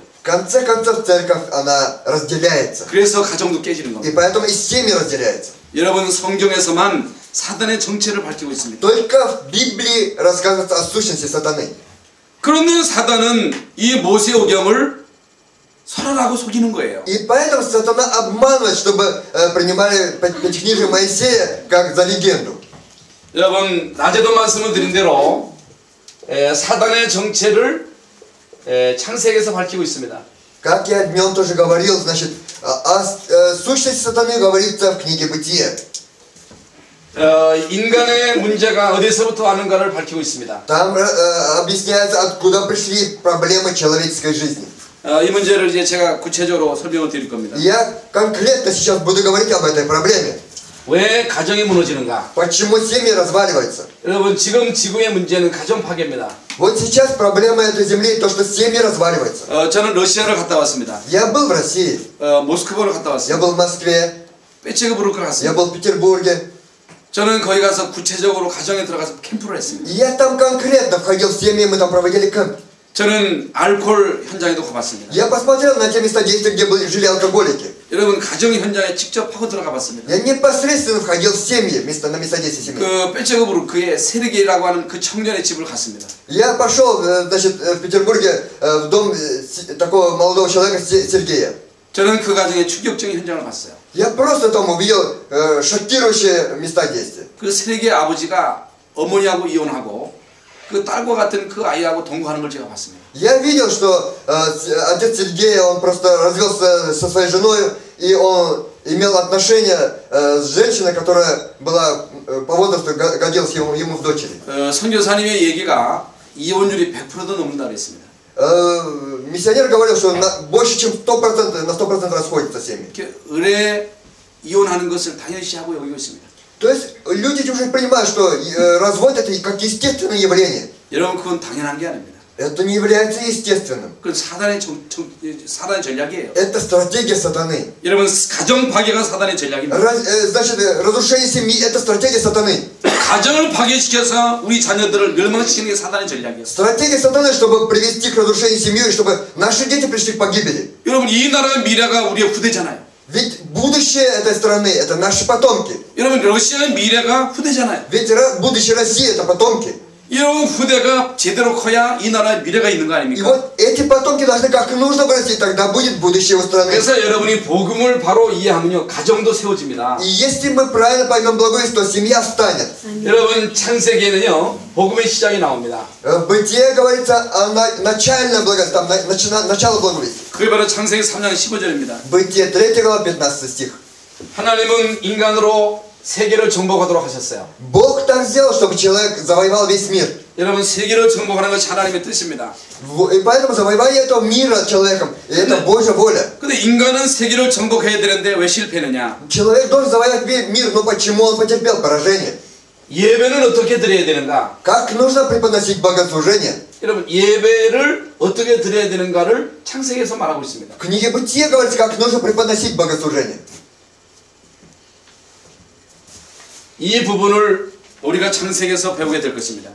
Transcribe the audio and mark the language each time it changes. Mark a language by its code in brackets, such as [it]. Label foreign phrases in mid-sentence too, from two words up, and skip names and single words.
[ru] В конце концов, церковь, она разделяется. [ko] 그래서 가정도 깨지는 [ru] И [ko] 겁니다. [ru] поэтому и семьи разделяются. [ko] 여러분 성경에서만 사단의 정체를 밝히고 있습니다. [ru] Только в Библии рассказывается о сущности сатаны. [ko] 그런데 사단은 이 모세오경을 설하라고 속이는 거예요. [ru] И поэтому сатана обманывает, чтобы принимали Пятикнижие Моисея как за легенду. [ko] 여러분 낮에도 말씀을 드린 대로 사단의 정체를 창세기에서 밝히고 있습니다. [ru] Как я днем тоже говорил, значит, о сущности сатаны говорится в книге Бытия. [ko] 인간의 문제가 어디서부터 왔는가를 밝히고 있습니다. [ru] Там объясняется, откуда пришли проблемы человеческой жизни. [ko] 이 문제를 이제 제가 구체적으로 설명을 드릴 겁니다. [ru] Я конкретно сейчас буду говорить об этой проблеме. [ko] 왜 가정이 무너지는가? [ru] Почему семьи разваливаются? [ko] 여러분 지금 지구의 문제는 가정 파괴입니다. [ru] Вот сейчас проблема этой земли то, что семьи разваливаются. [ko] 저는 러시아를 갔다 왔습니다. [ru] Я был в России, [ko] 모스크바를 갔다 [ru] я [ko] 왔습니다. [ru] был в Москве, [ko] 페체그부르크를 [ru] я [ko] 갔습니다. [ru] был в Петербурге. [ko] 저는 거기 가서 구체적으로 가정에 들어가서 캠프를 했습니다. [ru] И я там конкретно входил в семьи, мы там проводили кемп. [ko] 저는 알코올 현장에도 가봤습니다. [ru] Я посмотрел на те места действия, где жили алкоголики. [ko] 여러분 가정 현장에 직접 하고 들어가 봤습니다. [ru] Я непосредственно входил в семьи, на места действия семьи. [ko] 그 페체그부르크의 세르게이라고 하는 그 청년의 집을 갔습니다. [ru] Я пошел, значит, в Петербурге в дом такого молодого человека Сергея. [ko] 저는 그 가정의 충격적인 현장을 봤어요. [ru] Я просто там увидел шокирующие места действия. [ko] 그 세르게이 아버지가 어머니하고 이혼하고 그 딸과 같은 그 아이하고 동거하는 걸 제가 봤습니다. [ru] Я видел, что отец Сергея, он просто развелся со своей женой, и он имел отношения с женщиной, которая была по возрасту годилась ему в дочери. [ko] 선교사님의 얘기가 이혼율이 100%도 넘는다 그랬습니다. [ru] Миссионер говорил, что больше чем 100%, на 100% расходятся семьи. [ko] 의뢰 이혼하는 것을 당연시하고 여기고 있습니다. [ru] То есть люди уже понимают, что развод это как естественное явление. [ko] 여러분 그건 당연한 게 아닙니다. [ru] Это не является естественным. [ko] 그건 사단의 전략이에요. [ru] Это стратегия сатаны. [ko] 여러분 가정 파괴가 사단의 전략입니다. [ru] Значит, разрушение семьи это стратегия сатаны. [ko] 가정을 파괴시켜서 우리 자녀들을 멸망시키는 게 사단의 전략이에요. [ru] Стратегия сатаны, чтобы привести к разрушению семьи, и чтобы наши дети пришли к погибели. [ko] 여러분 이 나라의 미래가 우리의 후대잖아요. [ru] Ведь будущее этой страны это наши потомки. [ko] 여러분 러시아의 미래가 후대잖아요. [ru] Ведь будущее России это потомки. [ko] 여러분 후대가 제대로 커야 이 나라의 미래가 있는 거 [ru] И [ko] 아닙니까? [ru] вот эти потомки должны как нужно вырасти, тогда будет будущее у страны. [ko] 그래서 여러분이 복음을 바로 이해하면요 가정도 세워집니다. [ru] И если мы правильно поймем благое, то семья встанет. [ko] 여러분 창세기에는요 복음의 시작이 나옵니다. [ru] В Бытие говорится о начальном благовестии, там начало благовестия. [ko] 그게 바로 창세기 3장 15절입니다. [ru] Бытие 3 глава 15 стих. [ko] 하나님은 인간으로 세계를 정복하도록 하셨어요. [ru] Бог так сделал, чтобы человек завоевал весь мир. [ko] 여러분 세계를 정복하는 것이 하나님의 뜻입니다. [ru] И поэтому завоевание этого мира человеком, и это Божья воля. [ko] 근데 인간은 세계를 정복해야 되는데 왜 실패했느냐? [ru] Человек должен завоевать мир, но почему он потерпел поражение? [ko] 예배는 어떻게 드려야 되는가? [ru] Как нужно преподносить богослужение? [ko] 여러분 예배를 어떻게 드려야 되는가를 창세기에서 말하고 있습니다. [ru] В книге Бытие говорится, как нужно преподносить богослужение. [ko] 이 부분을 우리가 창세기에서 배우게 될 것입니다.